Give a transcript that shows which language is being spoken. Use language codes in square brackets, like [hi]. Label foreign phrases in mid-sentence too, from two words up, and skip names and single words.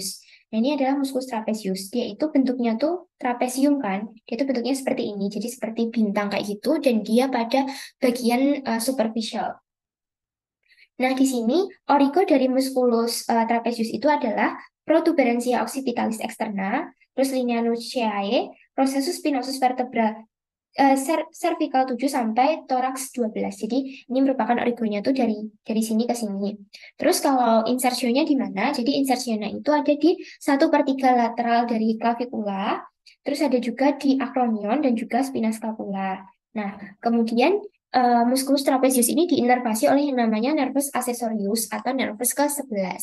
[id] Nah, ini adalah [la] musculus trapezius. [id] Dia itu bentuknya tuh trapezium kan. Dia itu bentuknya seperti ini. Jadi seperti bintang kayak gitu dan dia pada bagian superficial. Nah, di sini origo dari [la] musculus trapezius [id] itu adalah [la] protuberansia occipitalis externa, [id] terus [la] linea nucleae, processus spinosus vertebra cervical [id] 7 sampai thorax 12. Jadi ini merupakan origonya tuh dari sini ke sini. Terus kalau insersionya di mana? Jadi insersionya itu ada di 1/3 lateral dari clavicula, terus ada juga di acronion dan juga [la] spina scapula. [id] Nah, kemudian [la] musculus trapezius [id] ini diinervasi oleh yang namanya [la] nervus accessorius [id] atau nervus ke-11.